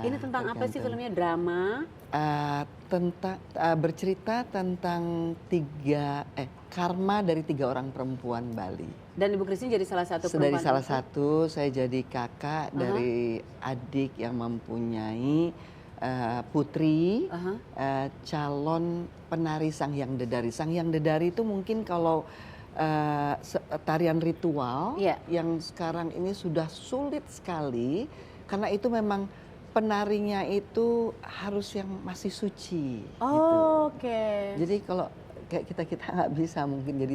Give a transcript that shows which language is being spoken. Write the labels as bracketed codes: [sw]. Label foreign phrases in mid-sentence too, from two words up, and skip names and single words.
[id] Ini tentang apa sih filmnya? Drama? Bercerita tentang karma dari 3 orang perempuan Bali. Dan Ibu Christine jadi salah satu perempuan. Dari salah satu, saya jadi kakak dari adik yang mempunyai putri calon penari Sang Hyang Dedari. Sang Hyang Dedari itu mungkin kalau tarian ritual yang sekarang ini sudah sulit sekali. Karena itu memang penarinya itu harus yang masih suci. Oh, gitu. Oke. Jadi kalau kayak kita nggak bisa mungkin jadi